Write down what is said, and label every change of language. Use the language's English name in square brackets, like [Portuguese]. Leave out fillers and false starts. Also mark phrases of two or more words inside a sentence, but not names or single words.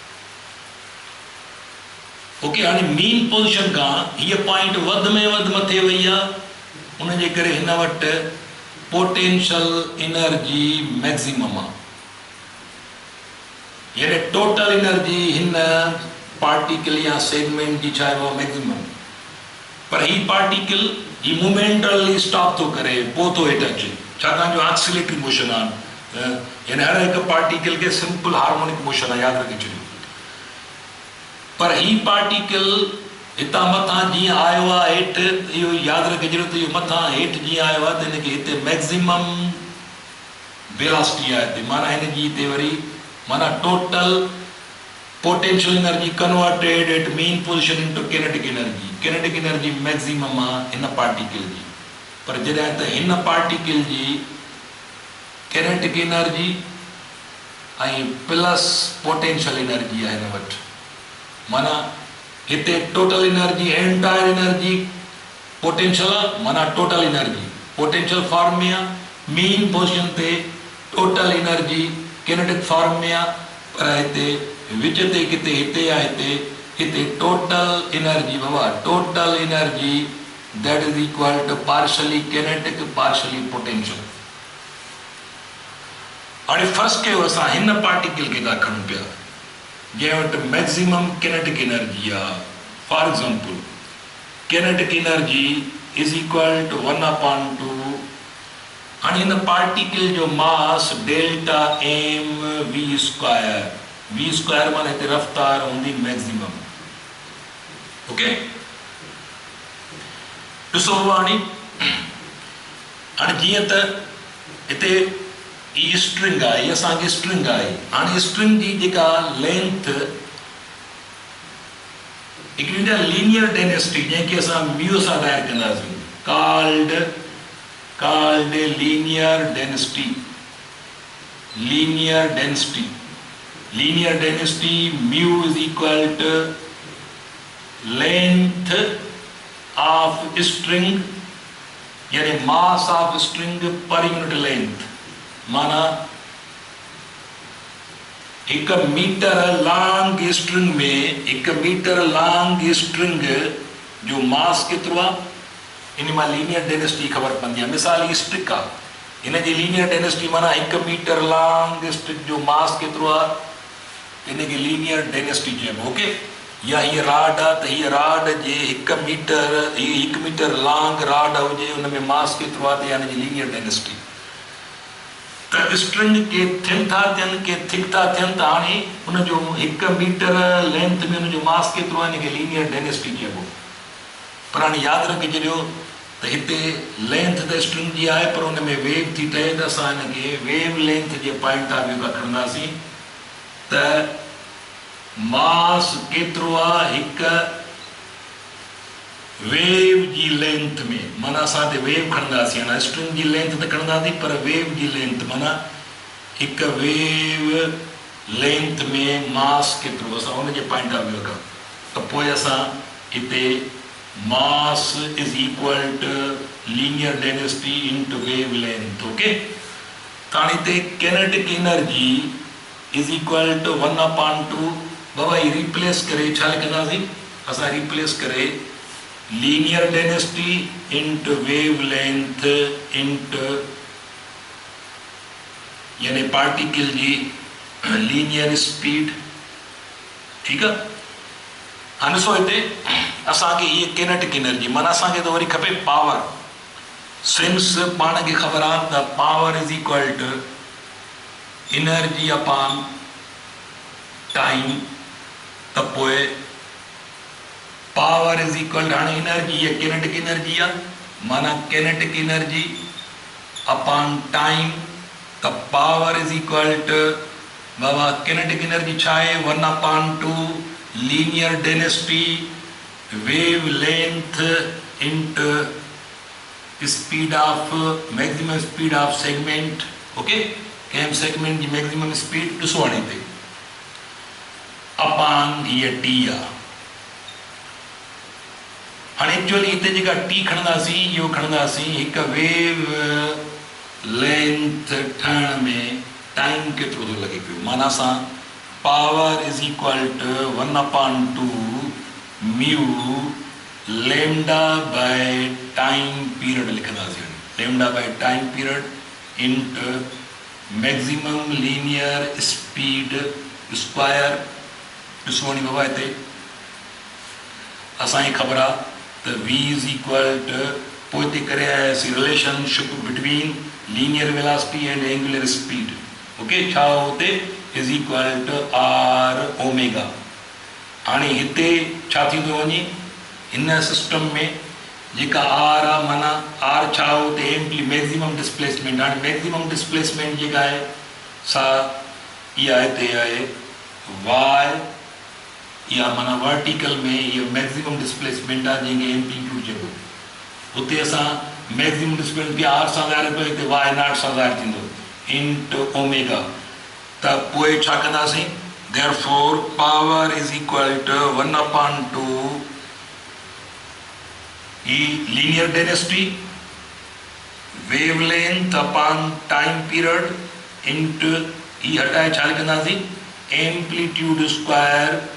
[Sindhi] ओके, हाणे [English] main position [Sindhi] खां हीअ पॉइंट वधि में वधि मथे वई आहे, उनजे करे हिन वटि [English] potential energy maximum [Sindhi] आहे, यानी [English] total energy [Sindhi] हिन पार्टिकल या सेगमेंट जी छा आहे मैक्सिमम, पर ही पार्टिकल ही [English] momentarily stop [Sindhi] थो करे, पोइ थो हेठि अचे, छाकाणि जो [English] oscillatory motion [Sindhi] आहे, यानी हर हिकु पार्टिकल खे [English] simple harmonic motion [Sindhi] आहे, यादि रखी छॾियो। पर ही पार्टिकल हितां मथां जीअं आयो आहे हेठि, इहो यादि रखिजो त इहो मथां हेठि जीअं आयो आहे त हिनखे हिते [English] maximum velocity [Sindhi] आहे हिते, माना हिनजी हिते वरी माना [English] total potential energy converted at mean position into kinetic energy. kinetic energy maximum [Sindhi] आहे हिन पार्टिकल जी, पर जॾहिं त हिन पार्टिकल जी [English] kinetic energy [Sindhi] ऐं [English] plus potential energy [Sindhi] आहे हिन वटि, माना हिते [English] total energy entire energy potential [Sindhi] माना [English] total energy potential form [Sindhi] में आहे, [English] mean position [Sindhi] ते [English] total energy kinetic form [Sindhi] में आहे, पर हिते विच ते किथे हिते आहे, हिते [English] total energy [Sindhi] बाबा [English] total energy that is equal to partially kinetic partially potential. [Sindhi] हाणे फर्स्ट कयो असां हिन पार्टिकल खे था खणूं पिया जंहिं वटि [English] maximum kinetic energy [Sindhi] आहे। [English] for example kinetic energy is equal to 1/2. [Sindhi] हाणे हिन पार्टिकल जो मास [English] delta m v square, v square [Sindhi] माना हिते रफ्तार हूंदी मैक्सिमम। ओके ॾिसो हाणे जीअं त हिते ई स्ट्रिंग आहे, इहा असांजी स्ट्रिंग आहे। हाणे स्ट्रिंग जी जेका लेंथ हिकिड़ी [English] linear density [Sindhi] जंहिंखे असां म्यू सां ज़ाहिर कंदासीं, [English] called linear density, linear density, linear density mu is equal to length of string यानी mass of string per unit length, [Sindhi] माना 1 [English] meter long string [Sindhi] में 1 [English] meter long string [Sindhi] जो मास केतिरो आहे इन मां [English] linear density [Sindhi] ख़बर पवंदी आहे। मिसाल ही स्ट्रिक आहे, हिन जी [English] linear density [Sindhi] माना 1 [English] meter long stick [Sindhi] जो मास केतिरो आहे इनखे [English] linear density [Sindhi] चइबो। ओके, या हीअ राड आहे त हीअ राड जे 1 [English] meter long rod [Sindhi] हुजे हुन में मास केतिरो आहे त यानी जी [English] linear density. [Sindhi] त स्ट्रिंग के थिन था थियनि के थिक था थियनि त हाणे हुनजो 1 [English] meter length [Sindhi] में हुनजो मास केतिरो आहे हिनखे [English] linear density [Sindhi] चइबो। पर हाणे यादि रखिजो त हिते लेंथ त स्ट्रिंग जी आहे पर हुन में वेव थी ठहे त असां हिनखे [English] wave length [Sindhi] जे [English] point of view [Sindhi] खां खणंदासीं त मास केतिरो आहे 1 वेव जी लेंथ में, माना असां हिते वेव खणंदासीं। हाणे स्ट्रिंग जी लेंथ त खणंदासीं पर वेव जी लेंथ माना 1 [English] wave length [Sindhi] में मास केतिरो असां हुनजे [English] point of view [Sindhi] खां, त पोइ असां हिते [English] mass is equal to linear density into wavelength। [Sindhi] ओके, तो हाणे हिते [English] kinetic energy is equal to 1/2। [Sindhi] बाबा ये रिप्लेस करे छा लिखंदासीं असां, रिप्लेस करे [English] linear density into wavelength into [Sindhi] यानी पार्टिकल जी [English] linear speed। [Hindi] ठीक है, [Sindhi] हाणे ॾिसो हिते असांखे हीअ [English] kinetic energy [Sindhi] माना असांखे त वरी खपे पावर। सिंस पाण खे ख़बर आहे त [English] power is equal to energy upon time, [Sindhi] त पोइ [English] power is equal to [Sindhi] हाणे एनर्जी हीअ [English] kinetic energy [Sindhi] आहे माना [English] kinetic energy upon time, [Sindhi] त [English] power is equal to [Sindhi] बाबा [English] kinetic energy [Sindhi] छा आहे 1/2 [English] linear density wavelength into speed of maximum speed of segment। [Sindhi] ओके, कैम सेगमेंट की [English] maximum speed [Sindhi] ॾिसो हाणे हिते अपॉन हीअ टी आहे। हाणे एक्चुअली हिते जेका टी खणंदासीं इहो खणंदासीं 1 [English] wave length [Sindhi] ठहण में टाइम केतिरो थो लॻे पियो, माना असां [English] power is equal to 1/2 म्यू lambda by time period [Sindhi] लिखंदासीं। [English] lambda by time period into maximum linear speed square. [Sindhi] ॾिसो नी बाबा हिते असांखे ख़बर आहे त [English] v is equal to [Sindhi] पोइ हिते करे आयासीं [English] relationship between linear velocity and angular speed. [Sindhi] ओके, छा हुते [English] is equal to r omega. [Sindhi] हाणे हिते छा थींदो वञे इन सिस्टम में जेका आर आहे माना आर छा हो त [English] ampli maximum displacement. [Sindhi] हाणे [English] maximum displacement [Sindhi] जेका आहे सा इहा हिते आहे वाई, इहा माना वर्टिकल में इहा [English] maximum displacement [Sindhi] आहे जंहिंखे एम्पलीट्यूड चइबो। हुते असां [English] maximum displacement [Sindhi] खे आर सां ज़ाहिर पियो, हिते [English] y naught [Sindhi] सां ज़ाहिर थींदो [English] into omega. [Sindhi] त पोइ छा कंदासीं, [English] therefore power is equal to 1/2 E linear density wavelength upon time period into E [Sindhi] हटाए छा लिखंदासीं [English] amplitude square